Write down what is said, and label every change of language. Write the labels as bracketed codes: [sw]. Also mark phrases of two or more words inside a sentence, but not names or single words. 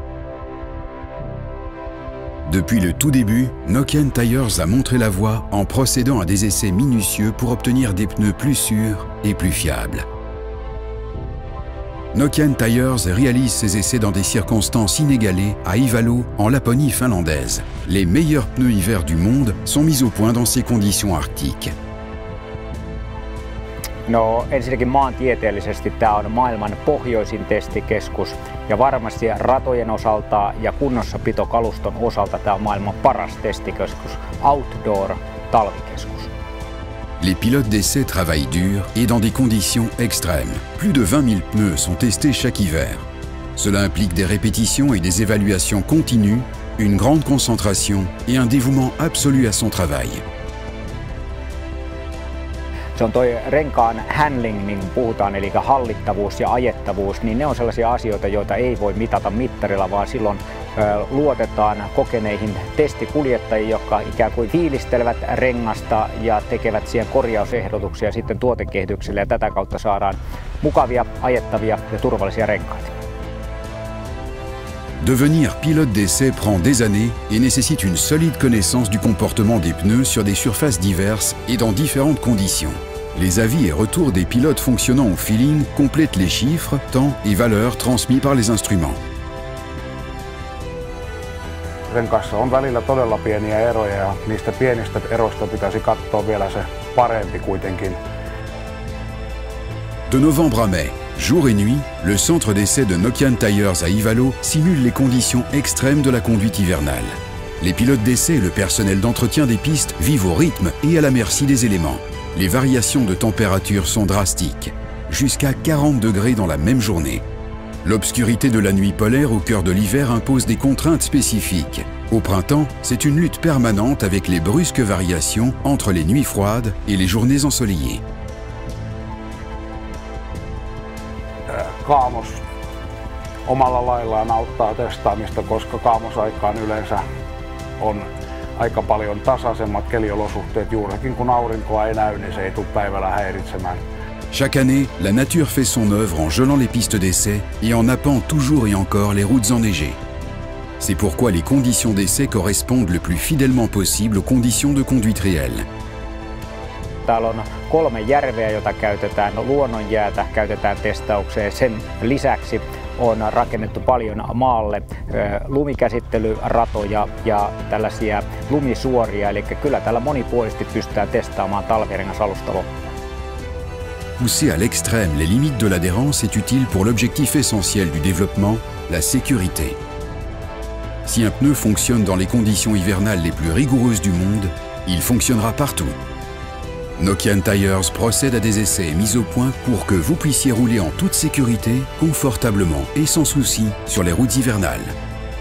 [fr] Depuis le tout début, Nokian Tyres a montré la voie en procédant à des essais minutieux pour obtenir des pneus plus sûrs et plus fiables. Nokian Tyres réalise ses essais dans des circonstances inégalées à Ivalo, en Laponie finlandaise. Les meilleurs pneus hiver du monde sont mis au point dans ces conditions arctiques. [fi] No ensinnäkin maantieteellisesti tämä on maailman pohjoisin testikeskus ja varmasti ratojen osalta ja kunnossapitokaluston osalta tämä on maailman paras testikeskus, outdoor-talvikeskus. [fr] Les pilotes d'essai travaillent dur et dans des conditions extrêmes. Plus de 20 000 pneus sont testés chaque hiver. Cela implique des répétitions et des évaluations continues, une grande concentration et un dévouement absolu à son travail. [fi] Se on toi renkaan handling, niin kuin puhutaan, eli hallittavuus ja ajettavuus, niin ne on sellaisia asioita, joita ei voi mitata mittarilla, vaan silloin luotetaan kokeneihin testikuljettajiin, jotka ikään kuin fiilistelevät rengasta ja tekevät siihen korjausehdotuksia sitten tuotekehitykselle ja tätä kautta saadaan mukavia, ajettavia ja turvallisia renkaita. [fr] Devenir pilote d'essai prend des années et nécessite une solide connaissance du comportement des pneus sur des surfaces diverses et dans différentes conditions. Les avis et retours des pilotes fonctionnant au feeling complètent les chiffres, temps et valeurs transmis par les instruments. [fi] Renkaissa on välillä todella pieniä eroja ja niistä pienistä eroista pitäisi katsoa vielä se parempi kuitenkin. [fr] De novembre à mai, jour et nuit, le centre d'essai de Nokian Tyres à Ivalo simule les conditions extrêmes de la conduite hivernale. Les pilotes d'essai et le personnel d'entretien des pistes vivent au rythme et à la merci des éléments. Les variations de température sont drastiques, jusqu'à 40 degrés dans la même journée. L'obscurité de la nuit polaire au cœur de l'hiver impose des contraintes spécifiques. Au printemps, c'est une lutte permanente avec les brusques variations entre les nuits froides et les journées ensoleillées. [fi] Kaamos omalla laillaan auttaa testaamista, koska kaamosaikaan yleensä on aika paljon tasaisemmat keliolosuhteet. Juurikin kun aurinkoa ei näy, niin se ei tule päivällä häiritsemään. [fr] Chaque année, la nature fait son œuvre en gelant les pistes d'essai et en nappant toujours et encore les routes enneigées. C'est pourquoi les conditions d'essai correspondent le plus fidèlement possible aux conditions de conduite réelles. [fi] Täällä on 3 järveä, joita käytetään, luonnonjäätä käytetään testaukseen. Sen lisäksi on rakennettu paljon maalle lumikäsittelyratoja ja tällaisia lumisuoria, eli kyllä täällä monipuolisesti pystytään testaamaan talvirengasalusta loppuun. [fr] Pousser à l'extrême les limites de l'adhérence est utile pour l'objectif essentiel du développement, la sécurité. Si un pneu fonctionne dans les conditions hivernales les plus rigoureuses du monde, il fonctionnera partout. Nokian Tyres procède à des essais mis au point pour que vous puissiez rouler en toute sécurité, confortablement et sans souci sur les routes hivernales.